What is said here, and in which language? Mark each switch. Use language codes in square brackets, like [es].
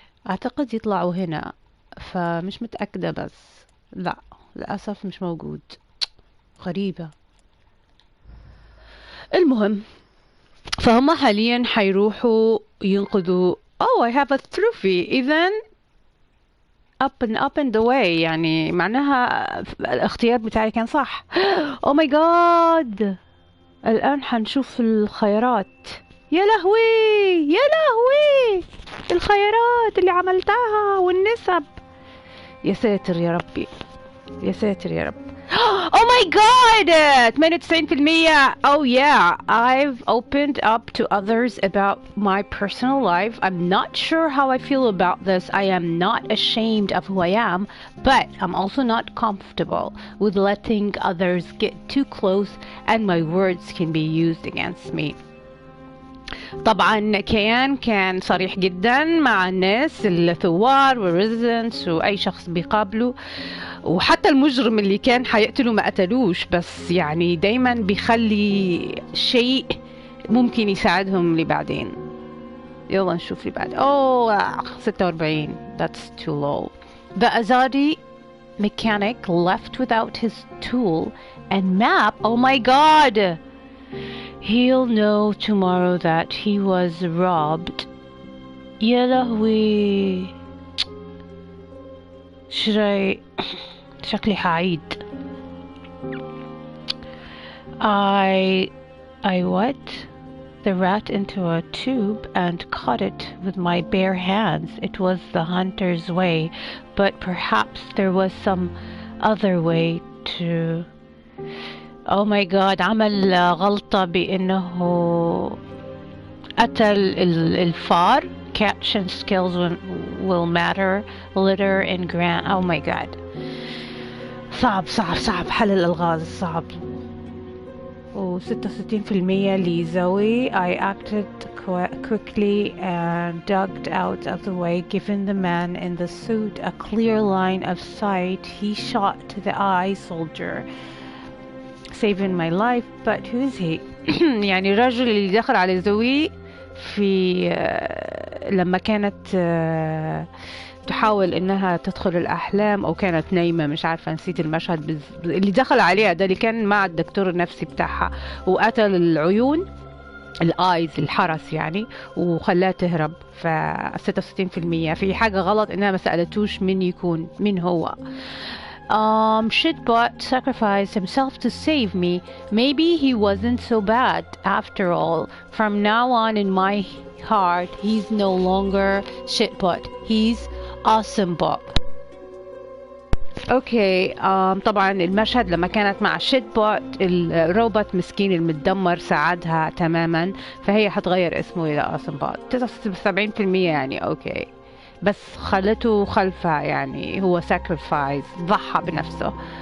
[ar] اعتقد يطلعوا هنا، فمش متاكده، بس لا للاسف مش موجود، غريبه. المهم فهم حاليا حيروحوا ينقذوا. [en] I have a trophy. [ar] إذن [en] up and the way، [ar] يعني معناها الاختيار بتاعي كان صح. [en] Oh my god، [ar] الآن حنشوف الخيارات. يا لهوي يا لهوي، الخيارات اللي عملتها والنسب. يا ساتر يا ربي، يا ساتر يا رب. [en] Oh my god، 98%. Oh yeah, I've opened up to others about my personal life. I'm not sure how I feel about this. I am not ashamed of who I am, but I'm also not comfortable with letting others get too close and my words can be used against me. [ar] طبعا كان صريح جدا مع الناس الثوار والريزيدنتس واي شخص بيقابله، وحتى المجرم اللي كان حيقتله ما قتلوش، بس يعني دايما بيخلي شيء ممكن يساعدهم لبعدين. يلا نشوف اللي بعد. 46. [en] That's too low. The Azadi mechanic left without his tool and map. Oh my god. He'll know tomorrow that he was robbed. [ar] يا لهوي، شكلي حعيد. [en] I what? The rat into a tube and caught it with my bare hands. It was the hunter's way, but perhaps there was some other way to... Oh my god، [ar] عمل غلطة بأنه قتل الفار. [en] Catching skills will matter later in Grant. Oh my god، [ar] صعب حل الألغاز صعب. 66% لزوي. [en] I acted quickly and ducked out of the way, giving the man in the suit a clear line of sight. He shot the eye soldier, saving my life. But who is he? [ar] يعني الرجل اللي دخل على زوي في لما كانت تحاول انها تدخل الاحلام او كانت نايمه، مش عارفه، نسيت المشهد اللي دخل عليها ده، اللي كان مع الدكتور النفسي بتاعها وقتل العيون، الايز، الحرس يعني، وخلاها تهرب. ف 66% في حاجه غلط انها ما سالتوش مين هو. [en] Shitbot sacrificed himself to save me. Maybe he wasn't so bad after all. From now on in my heart, he's no longer Shitbot. He's awesomebot. Okay. [ar] طبعا المشهد لما كانت مع شيتبوت، الروبوت مسكين المتدمر ساعدها تماما، فهي حتغير اسمه الى awesomebot. 79% يعني اوكي، بس خلته خلفها، يعني هو sacrifice، ضحى بنفسه.